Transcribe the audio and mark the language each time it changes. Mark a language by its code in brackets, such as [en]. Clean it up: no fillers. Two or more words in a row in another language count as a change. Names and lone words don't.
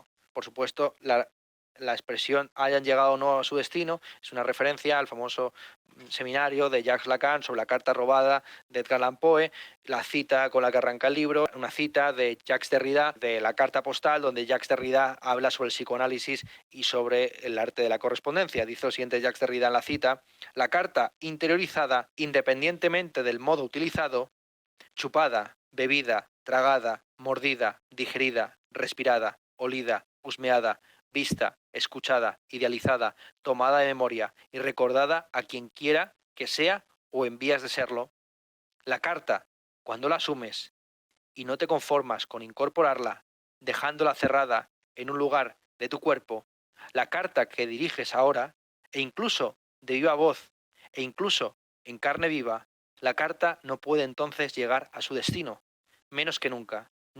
[es] Por supuesto, la expresión hayan llegado o no a su destino es una referencia al famoso seminario de Jacques Lacan sobre la carta robada de Edgar Allan Poe, la cita con la que arranca el libro, una cita de Jacques Derrida de la carta postal, donde Jacques Derrida habla sobre el psicoanálisis y sobre el arte de la correspondencia. Dice lo siguiente Jacques Derrida en la cita: la carta interiorizada, independientemente del modo utilizado, chupada, bebida, tragada, mordida, digerida, respirada, olida, husmeada, vista, escuchada, idealizada, tomada de memoria y recordada a quien quiera que sea o en vías de serlo. La carta, cuando la asumes y no te conformas con incorporarla, dejándola cerrada en un lugar de tu cuerpo, la carta que diriges ahora, e incluso de viva voz, e incluso en carne viva, la carta no puede entonces llegar a su destino, menos que nunca.